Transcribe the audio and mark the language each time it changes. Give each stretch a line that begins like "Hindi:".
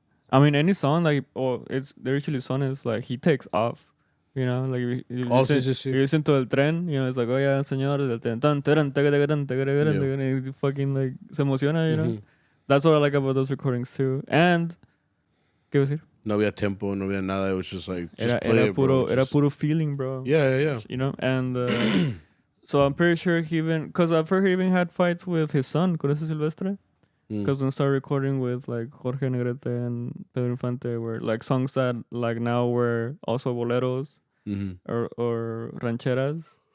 English: I mean, any song, like, the usually song is, like, he takes off. You know, like you listen to El Tren, you know, it's like, oh yeah,
Spanish: señor del tren,
English: and fucking like
Spanish: se emociona,
English: you know. That's what I like about those recordings too. And
Spanish: ¿qué iba a decir? No había tempo, no había nada.
English: It was just like
Spanish: era puro feeling, bro.
English: Yeah. You know, and so I'm pretty sure because I've heard he even had fights with his son,
Spanish: con ese Silvestre.
English: Because when I started recording with like Jorge Negrete and Pedro Infante were like songs that like now were also boleros or rancheras.